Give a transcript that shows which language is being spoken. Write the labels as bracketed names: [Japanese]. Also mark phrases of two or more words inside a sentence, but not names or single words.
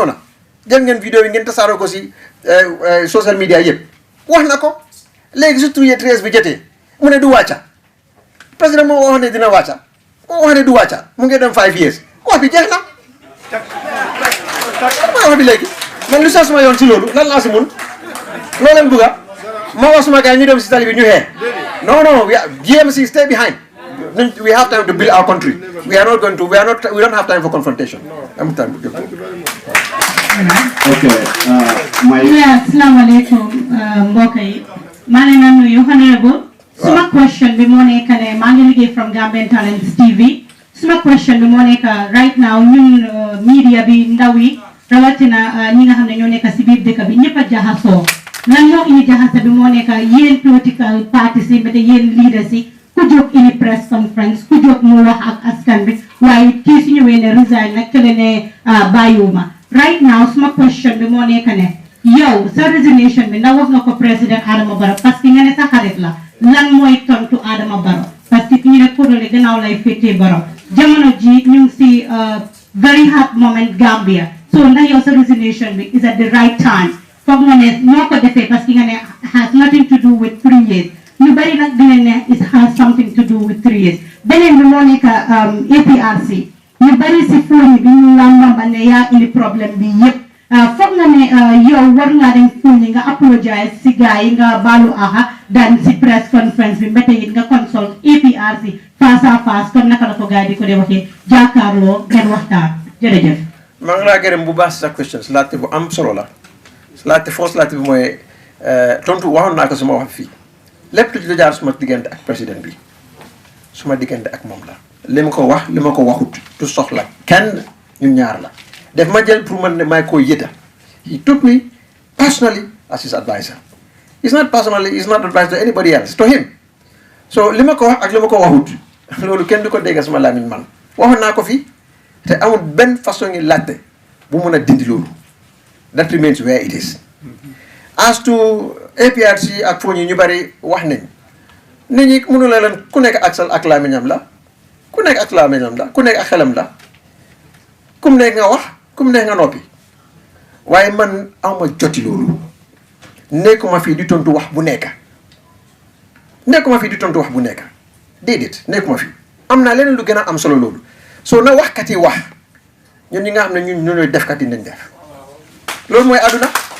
[Wolof] na jël ngeen vidéo yi ngeen tasaaroo ko si [English] social media [Wolof] yëpp wax na ko léegi su [English] 3 years [Wolof] bi jotee mu ne du wàcca président moo wax ne dina wàcca moo wax ne du wàcca mu ngi dem [English] 5 years [Wolof] wax bi jeex na mooy wax bi léegi man lu sax suma yoon si loolu lan laa si mun loo leen bëgga ma wax suma gars ñu dem si tali bi ñu xeex non GMC [English] stay behind we have time to build our country we don't have time for confrontation [Wolof] am time asalaamaaleykum mbokk yi maa ngi leen di nuyu honorable suma question bi moo nekk ne maa ngi liggéey from Gambian Talents TV suma question bi moo nekk [English] right now [Wolof] ñun media bi ndaw yi rawatina ñi nga xam ne ñoo nekk si biir dëkk bi ñëpp a jaxasoo lan moo indi jaxase bi moo nekk yéen [English] political parties [Wolof] yi ba te yéen leaders yi ku jóg indi [English] press conference [Wolof] ku jóg mu wax ak askan bi waaye kii su ñëwee ne resign nag kële ne bàyyiwuma [English] right now [Wolof] suma question bi moo nekk ne yow sa resignation bi ndax wax nga ko président Adama Barrow [French] parce que [Wolof] nga ne sa xarit la lan mooy tontu Adama Barrow [French] parce que [Wolof] ñu ne kodole gannaaw lay féetee Barrow jamono ji ñu ngi si [English] very hard moment [Wolof] Gambia so ndax yow sa resignation bi [English] is at the right time [Wolof] foog nga ne noo ko defee [French] parce que [Wolof] nga ne [English] has nothing to do with 3 years [Wolof] ñu bari nag dinañ ne [English] it has something to do with 3 years [Wolof] beneen bi moo nekk APRC ñu bari si Foni bi ñu lambamba ne yaa indi problème bi yëpp foog nga ne yow war ngaa dem Foni nga apologize si gars yi nga baalu aha daan si [English] press conference [Wolof] bi mbete it nga consult APRC [French] face à face [Wolof] kon naka la ko gars yi di ko dee waxee jàkkaarloo ngeen waxtaan jërëjëf. maa ngi laa gërëm bu baax sa question laajte bu am solo la laajte bi mooy tontu waxoon naa ko suma wax fii lépp lu jaar suma diggante ak président bi suma diggante ak moom la li ma ko wax li ma ko waxut du soxla kenn ñun ñaar la def ma jël pour man ne may koo yëta [English] he took me personally as his advisor it's not personally it's not advice to anybody else to him [Wolof] so li ma ko wax ak li ma ko waxut loolu kenn du ko dégg suma làmmiñ man waxoon naa ko fii te amul benn façon ngi laajte bu mun a dindi loolu [English] that remains where it is [Wolof] as to APRC ak Foni ñu bari wax nañ nit ñi mënu la leen ku nekk ak làmmiñam la ku nekk ak làmmiñam la ku nekk ak xelam la kum nekk nga wax kum nekk nga noppi waaye man awma joti loolu nekkuma fii di tontu wax bu nekk déedéet nekkuma fii am naa leneen lu gën a am solo loolu soo na waxkat yi wax ñun ñi nga xam ne ñun ñooy defkat yi nañ def loolu mooy àdduna